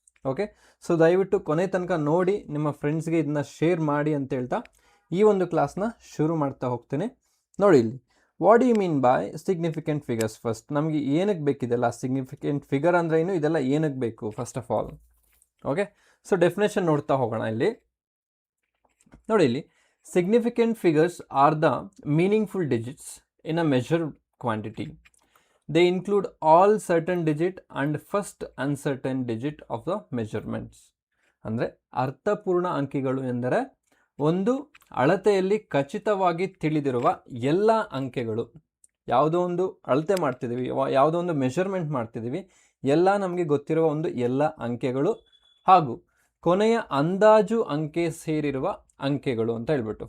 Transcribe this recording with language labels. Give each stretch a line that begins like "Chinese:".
Kannada: Okay, so ದಯವಿಟ್ಟು ಕೊನೆ ತನಕ ನೋಡಿ, ನಿಮ್ಮ ಫ್ರೆಂಡ್ಸ್ಗೆ ಇದನ್ನ ಶೇರ್ ಮಾಡಿ ಅಂತ ಹೇಳ್ತಾ ಈ ಒಂದು ಕ್ಲಾಸ್ನ ಶುರು ಮಾಡ್ತಾ ಹೋಗ್ತೀನಿ. ನೋಡಿ ಇಲ್ಲಿ,
English: What you mean by significant figures.
Kannada: First ನಮಗೆ ಏನಕ್ಕೆ ಬೇಕಿದೆಲ್ಲ, ಸಿಗ್ನಿಫಿಕೆಂಟ್ ಫಿಗರ್ ಅಂದರೆ ಏನು, ಇದೆಲ್ಲ ಏನಕ್ಕೆ ಬೇಕು first of all. Okay, so definition ನೋಡ್ತಾ ಹೋಗೋಣ. ಇಲ್ಲಿ ನೋಡಿ, ಇಲ್ಲಿ
English: significant figures are the meaningful digits in a measured quantity. They include all certain digit and first uncertain digit of the measurements.
Kannada: ಅಂದರೆ ಅರ್ಥಪೂರ್ಣ ಅಂಕಿಗಳು ಎಂದರೆ ಒಂದು ಅಳತೆಯಲ್ಲಿ ಖಚಿತವಾಗಿ ತಿಳಿದಿರುವ ಎಲ್ಲ ಅಂಕೆಗಳು. ಯಾವುದೋ ಒಂದು ಅಳತೆ ಮಾಡ್ತಿದ್ದೀವಿ, ಯಾವುದೋ ಒಂದು ಮೆಷರ್ಮೆಂಟ್ ಮಾಡ್ತಿದ್ದೀವಿ, ಎಲ್ಲ ನಮಗೆ ಗೊತ್ತಿರುವ ಒಂದು ಎಲ್ಲ ಅಂಕೆಗಳು ಹಾಗೂ ಕೊನೆಯ ಅಂದಾಜು ಅಂಕೆ ಸೇರಿರುವ ಅಂಕೆಗಳು ಅಂತ ಹೇಳ್ಬಿಟ್ಟು.